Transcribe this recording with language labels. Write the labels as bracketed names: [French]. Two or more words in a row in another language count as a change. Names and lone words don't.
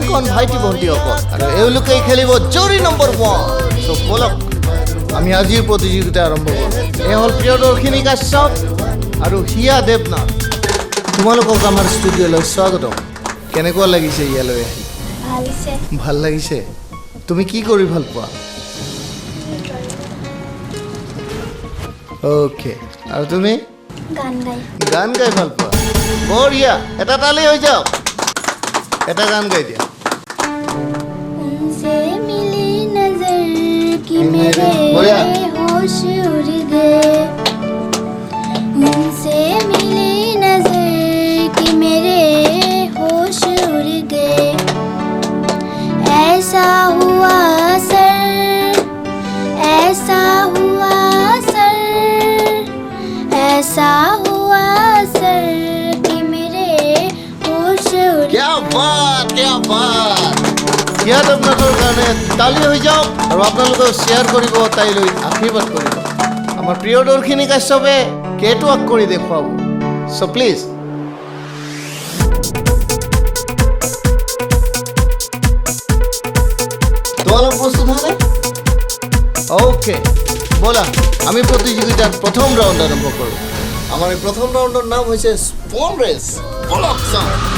[Assamese] ভাইটি ভণ্টিসকল আৰু এওঁলোকেই খেলিব জৰি নম্বৰ 1 সো বলক আমি আজিৰ প্ৰতিযোগিতা আৰম্ভ কৰোঁ এই হ'ল প্ৰিয়দৰ্শিনী কাশ্যপ আৰু হিয়া দেৱনাথ তোমালোকক আমাৰ ষ্টুডিঅ'লৈ স্বাগতম কেনেকুৱা লাগিছে ইয়ালৈ আহি ভাল লাগিছে তুমি কি কৰি ভাল পোৱা ওকে আৰু তুমি গান গাই ভাল পোৱা বঢ়িয়া এটা তালি হৈ যাওক এটা গান গাই দিয়া [Hindi] उनसे मिली नजर कि मेरे होश उड़ गए उनसे मिली नजर कि मेरे होश उड़ गए ऐसा हुआ सर ऐसा हुआ सर ऐसा हुआ सर कि मेरे होश उड़ क्या बात [Assamese] হিয়া দেৱনাথৰ কাৰণে তালি হৈ যাওক আৰু আপোনালোকে শ্বেয়াৰ কৰিব তাইলৈ আশীৰ্বাদ কৰিব আমাৰ প্ৰিয়দৰ্শিনী কাশ্যপে কেইটো আগ কৰি দেখুৱাব চ' প্লিজ তোমালোক প্ৰস্তুত হয়নে ওকে ব'লা আমি প্ৰতিযোগিতাৰ প্ৰথম ৰাউণ্ড আৰম্ভ কৰোঁ আমাৰ এই প্ৰথম ৰাউণ্ডৰ নাম হৈছে স্পন ৰেচ বলক চাওঁ